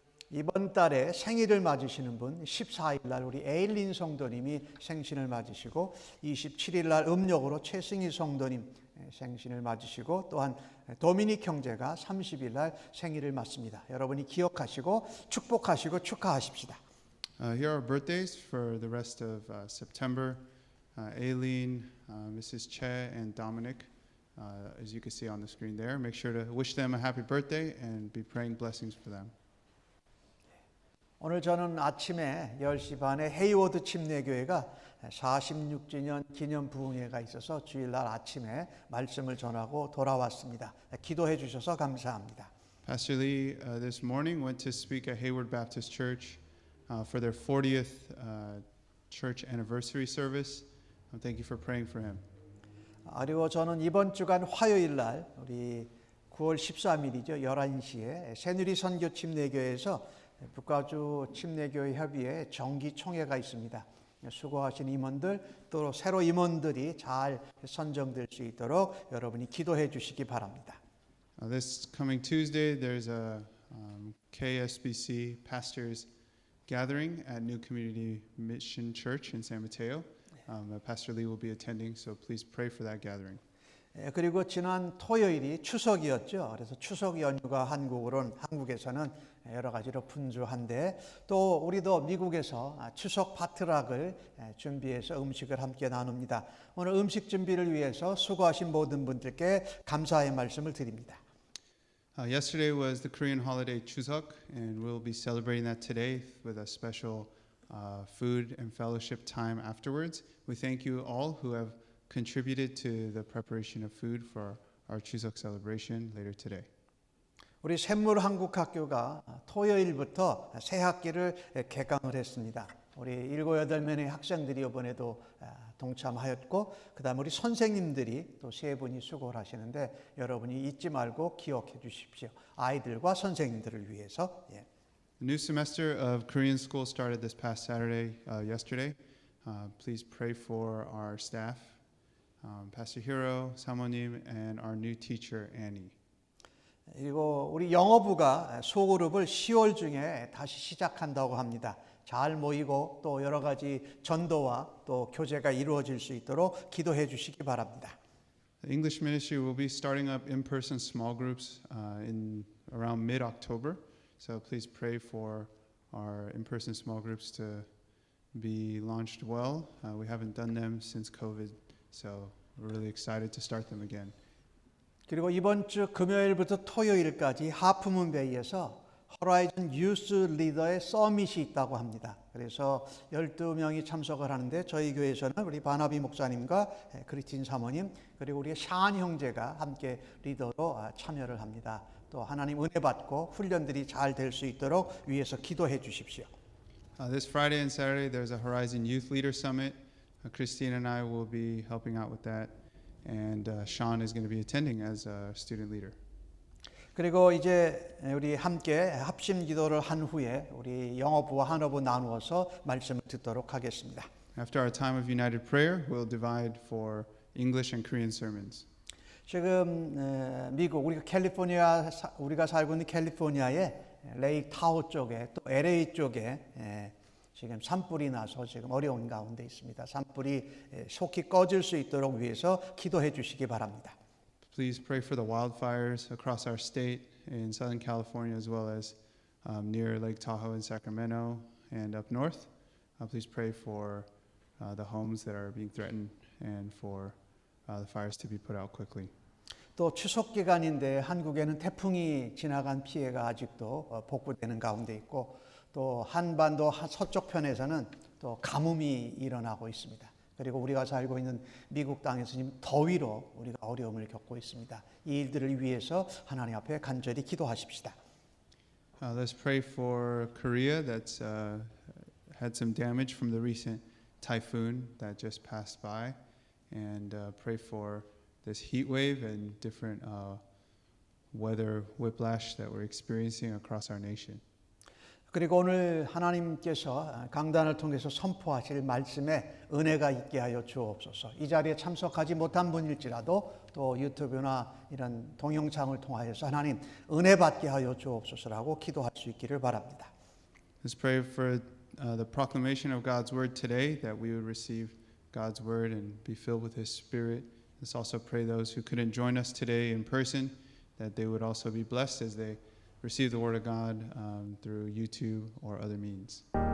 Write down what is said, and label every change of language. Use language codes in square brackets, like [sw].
[ko] 이번 달에 생일을 맞으시는 분 14일 날 우리 에일린 성도님이 생신을 맞으시고 27일 날 음력으로 최승희 성도님 생신을 맞으시고 또한 도미닉 형제가 30일 날 생일을 맞습니다. 여러분이 기억하시고 축복하시고 축하하십시다. [en] Here are birthdays for the rest of September. Aileen, Mrs. Che, and Dominic, as you can see on the screen there. Make sure to wish them a happy birthday and be praying blessings for them. [ko] 오늘 저는 아침에 10시 반에 헤이워드 침례교회가 46주년 기념 부흥회가 있어서 주일날 아침에 말씀을 전하고 돌아왔습니다. 기도해 주셔서 감사합니다. [en] Pastor Lee this morning went to speak at Hayward Baptist Church for their 40th church anniversary service. Thank you for praying for him. [ko] 그리고 저는 이번 주간 화요일 날 우리 9월 13일이죠. 11시에 새누리 선교 침례교회에서 북가주 침례교회 협의회 정기 총회가 있습니다. 수고하신 임원들 또 새로 임원들이 잘 선정될 수 있도록 여러분이 기도해 주시기 바랍니다. [en] This coming Tuesday, there's a KSBC pastors gathering at New Community Mission Church in San Mateo. Pastor Lee will be attending, so please pray for that gathering. [ko] 그리고 지난 토요일이 추석이었죠. 그래서 추석 연휴가 한국에서는 여러 가지로 분주한데 또 우리도 미국에서 추석 파트락을 준비해서 음식을 함께 나눕니다. 오늘 음식 준비를 위해서 수고하신 모든 분들께 감사의 말씀을 드립니다. [en] Yesterday was the Korean holiday Chuseok, and we'll be celebrating that today with a special food and fellowship time afterwards. We thank you all who have contributed to the preparation of food for our Chuseok celebration later today. [ko] 우리 샘물한국학교가 토요일부터 새 학기를 개강을 했습니다. 우리 7, 8명의 학생들이 이번에도 동참하였고 그다음 우리 선생님들이 또 3분이 수고를 하시는데 여러분이 잊지 말고 기억해 주십시오. 아이들과 선생님들을 위해서. 예. [en] The new semester of Korean school started this past Saturday, yesterday. Please pray for our staff, Pastor Hiro, 사모님, and our new teacher, Annie. [ko] 그리고 우리 영어부가 소그룹을 10월 중에 다시 시작한다고 합니다. 잘 모이고 또 여러 가지 전도와 또 교제가 이루어질 수 있도록 기도해 주시기 바랍니다. [en] The English ministry will be starting up in-person small groups in around mid-October. So please pray for our in-person small groups to be launched well. We haven't done them since COVID, so we're really excited to start them again. [ko] 그리고 이번 주 금요일부터 토요일까지 하프문베이에서 호라이즌 유스 리더의 서밋이 있다고 합니다. 그래서 12명이 참석을 하는데 저희 교회에서는 우리 바나비 목사님과 크리스틴 사모님 그리고 우리 샤안 형제가 함께 리더로 참여를 합니다. 또 하나님 은혜 받고 훈련들이 잘 될 수 있도록 위해서 기도해 주십시오. [en] This Friday and Saturday there's a Horizon Youth Leader Summit. Christine and I will be helping out with that. And Sean is going to be attending as a student leader. [ko] 그리고 이제 우리 함께 합심 기도를 한 후에 우리 영어부와 한어부 나누어서 말씀을 듣도록 하겠습니다. [en] After our time of united prayer, we'll divide for English and Korean sermons. [ko] 지금 미국 우리가 살고 있는 캘리포니아의 레이크 타호 쪽에 또 LA 쪽에 지금 산불이 나서 지금 어려운 가운데 있습니다. 산불이 속히 꺼질 수 있도록 위해서 기도해 주시기 바랍니다. [en] Please pray for the wildfires across our state in Southern California as well as near Lake Tahoe in Sacramento and up north. Please pray for the homes that are being threatened and for the fires to be put out quickly. [ko] 또 추석 기간인데 한국에는 태풍이 지나간 피해가 아직도 복구되는 가운데 있고 또 한반도 서쪽 편에서는 또 가뭄이 일어나고 있습니다. 그리고 우리가 살고 있는 미국 땅에서 지금 더위로 우리가 어려움을 겪고 있습니다. 이 일들을 위해서 하나님 앞에 간절히 기도하십시다. [en] Let's pray for Korea that's had some damage from the recent typhoon that just passed by and pray for this heat wave and different weather whiplash that we're experiencing across our nation. [ko] 그리고 오늘 하나님께서 강단을 통해서 선포하실 말씀에 은혜가 있게 하여 주옵소서. 이 자리에 참석하지 못한 분일지라도 또 유튜브나 이런 동영상을 통하여서 하나님 은혜 받게 하여 주옵소서라고 기도할 수 있기를 바랍니다. [en] Let's pray for the proclamation of God's word today, that we would receive God's word and be filled with His Spirit. Let's also pray those who couldn't join us today in person, that they would also be blessed as they receive the word of God through YouTube or other means.